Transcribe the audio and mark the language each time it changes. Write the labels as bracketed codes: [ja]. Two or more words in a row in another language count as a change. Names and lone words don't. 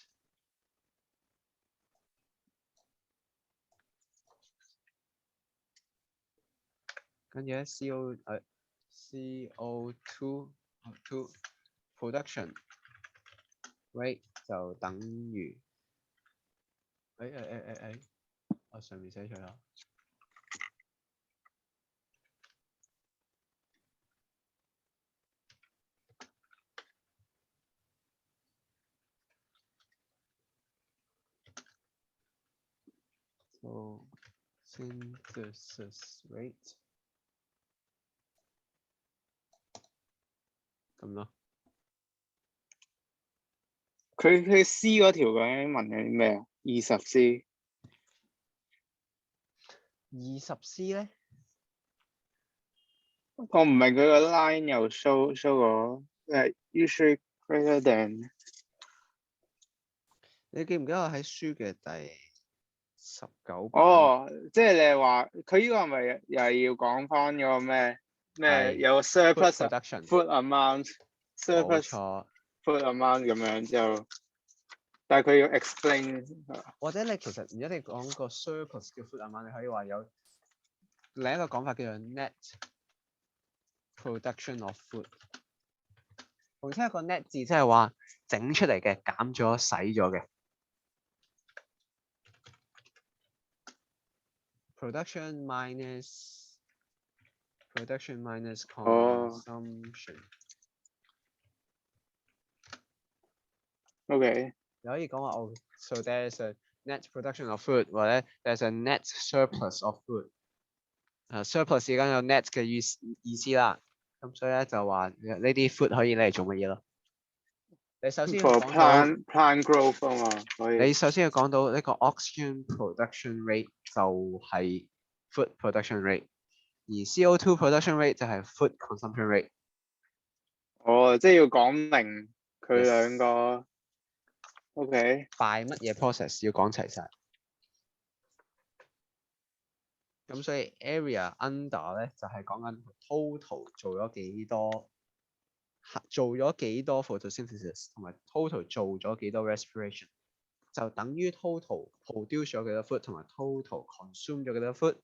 [yue] 跟住咧 [en] CO2 production rate [yue] 就等於我上面寫錯啦。 [en] So synthesis rate [yue] 咁咯。佢 C 嗰條究竟問緊咩啊？20C。 20C 咧？我唔明佢個 line 又 show 個 [en] usually greater than。 [yue] 你記唔記得我喺書嘅第19版？哦，即係你係話佢呢個係咪又係要講翻嗰個咩有個 surplus production [en] food amount [yue] 冇 surplus 錯。 [en] food amount [yue] 咁樣就，但係佢要 explain。或者你其實唔一定講個 surplus 嘅 [en] food amount， [yue] 你可以話有另一個講法叫做 [en] net production of food。 [yue] 同時一個 net 字即係話整出嚟嘅減咗洗咗嘅。 [en] production minus consumption。 [yue] OK。你可以講話哦 ， [en] so there's a net production of food， [yue] 或者 [en] there's a net surplus of food。 [yue] surplus 而家有 net 嘅意思啦，咁所以咧就話呢啲 food 可以攞嚟做乜嘢咯？你首先要 for 講到 [en] plant growth [yue] 啊嘛，可以。你首先要講到呢個 [en] oxygen production rate [yue] 就係 [en] food production rate， [yue] 而 [en] CO2 production rate [yue] 就係 [en] food consumption rate。 [yue] 哦，即係要講明佢兩個。OK。 by 乜嘢 process 要講齊晒。咁所以 [en] area under [yue] 咧就係講緊 total 做咗幾多 photosynthesis 同埋 total 做咗幾多 respiration， 就等於 [en] total produce [yue] 咗幾多 food 同埋 [en] total consume [yue] 咗幾多 food。